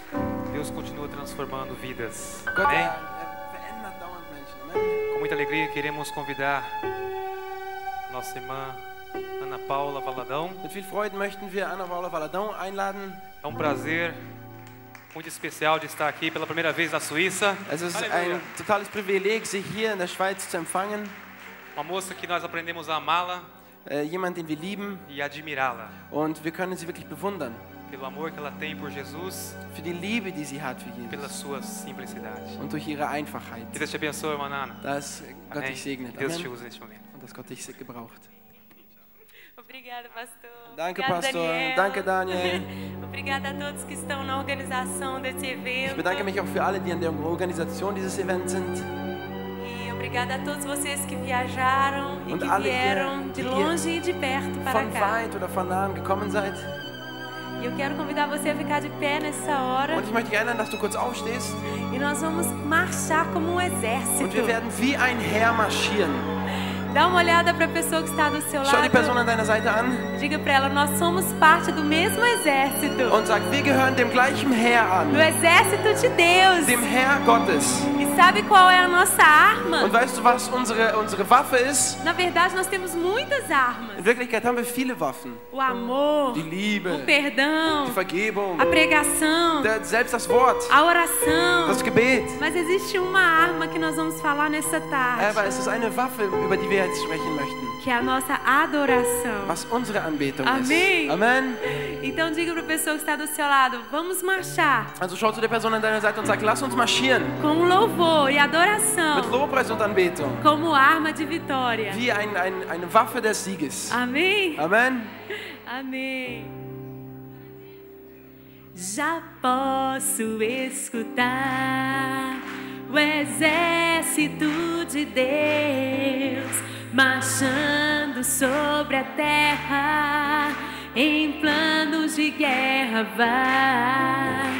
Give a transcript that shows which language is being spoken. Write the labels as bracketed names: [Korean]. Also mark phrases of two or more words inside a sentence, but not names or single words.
[Portuguese] Deus continua transformando vidas. [German] Gott, [Portuguese] Amém? [German] verändert dauernd Menschen. Amen. [Portuguese] Com muita alegria queremos convidar nossa irmã Ana Paula Valadão. [German] Mit viel Freude möchten wir Ana Paula Valadão einladen. [Portuguese] É um prazer muito especial de estar aqui pela primeira vez na Suíça. [German] Es ist [Portuguese] Aleluia. [German] ein totales Privileg, Sie hier in der Schweiz zu empfangen. [Portuguese] Uma moça que nós aprendemos a amá-la [German] Jemand, den wir lieben, [Portuguese] e admirá-la [German] und wir können sie wirklich bewundern [Portuguese] pelo amor que ela tem por Jesus, [German] für die Liebe, die sie hat für [Portuguese] pela [German] Jesus [Portuguese] sua simplicidade. [German] und durch ihre Einfachheit. [Portuguese] Que Deus te abençoe, irmã Ana. [German] Dass Gott [Portuguese] Amém. [German] dich segnet. [Portuguese] Que Deus te [German] Amen. [Portuguese] use neste momento. [German] Und dass Gott dich gebraucht. [Portuguese] Obrigada, pastor. [German] Danke, [Portuguese] Obrigada, [German] Pastor. Daniel. Danke, Daniel. [Portuguese] Obrigada a todos que estão na organização desse [German] Ich [Portuguese] evento. [German] bedanke mich auch für alle, die an der Organisation dieses Events sind. [Portuguese] E obrigada a todos vocês que viajaram e [German] Und [Portuguese] que [German] alle [Portuguese] vieram que- de que- longe e de perto para [German] Von [Portuguese] cá. [German] weit oder von nahem gekommen seid. [Portuguese] E eu quero convidar você a ficar de pé nessa hora. [German] Und ich möchte dich einladen, dass du kurz aufstehst. [Portuguese] E nós vamos marchar como um exército. [German] Und wir werden wie ein Heer marschieren. [Portuguese] Dá uma olhada para a pessoa que está do seu [German] Schau die Person [Portuguese] lado. [German] an deiner Seite an [Portuguese] Diga para ela, nós somos parte do mesmo exército. [German] und sag, wir gehören dem gleichen Heer [Portuguese] Do [German] an. [Portuguese] exército de Deus. [German] Dem Heer Gottes. [Portuguese] E sabe qual é a nossa arma? [German] Und weißt du, was unsere Waffe ist? [Portuguese] Na verdade, nós temos muitas armas. [German] In Wirklichkeit haben wir viele Waffen. [Portuguese] O amor, [German] Die Liebe, [Portuguese] o perdão, [German] die Vergebung, [Portuguese] a pregação, [German] selbst das Wort, [Portuguese] a oração. [German] das Gebet. [Portuguese] Mas existe uma arma que nós vamos falar nessa tarde, [German] Aber es ist eine Waffe, über die wir jetzt sprechen möchten. [Portuguese] que é a nossa adoração. [German] Was unsere Anbetung [Portuguese] Amém. [German] ist. Amen. [Portuguese] Então diga para a pessoa que está do seu lado, vamos marchar [German] Also schau zu der Person an deiner Seite und sag, lass uns marschieren. [Portuguese] com louvor e [German] Mit [Portuguese] adoração [German] Lobpreis und Anbetung. [Portuguese] como arma de vitória. [German] Wie eine Waffe des Sieges. [Portuguese] Amém? [German] Amen. [Portuguese] Amém. Já posso escutar o exército de Deus marchando sobre a terra em planos de guerra vai.